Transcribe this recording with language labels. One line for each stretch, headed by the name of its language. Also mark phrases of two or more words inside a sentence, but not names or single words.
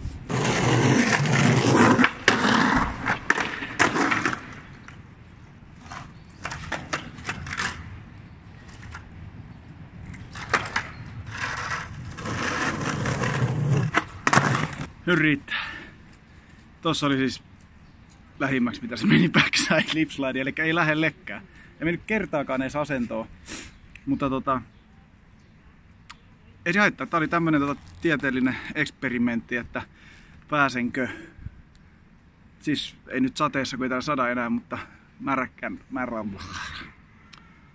Finnish: Nyt riittää. Tossa oli siis lähimmäksi mitä se meni
English: backside lip slide,
Finnish: eli ei lähellekään. Ei mennyt kertaakaan edes asentoon. Mutta ei se haittaa. Tää oli tämmönen tieteellinen eksperimentti, että pääsenkö. Siis ei nyt sateessa, kun ei täällä sada enää, mutta märän.